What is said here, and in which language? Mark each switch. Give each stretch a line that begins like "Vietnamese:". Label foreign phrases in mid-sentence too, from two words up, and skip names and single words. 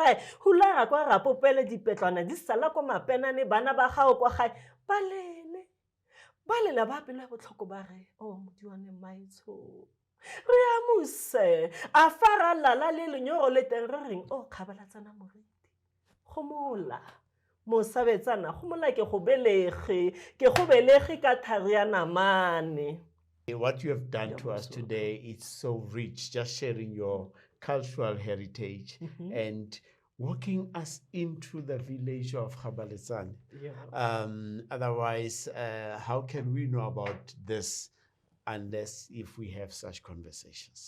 Tswana: gore hulara kwa rapopele dipetlwana di sala ko mapenane bana ba gago kwa gae ba lela ba pelo ya botlhoko ba re o modiwane maitsho re a mose a fara lala le lenyoro le teng re reng o Kgabalatsane moriti gomola mosabetsana gomola ke go belege ka thari ya namane.
English: What you have done to us today is so rich, just sharing your cultural heritage and walking us into the village of Kgabalatsane. Otherwise, how can we know about this unless if we have such conversations?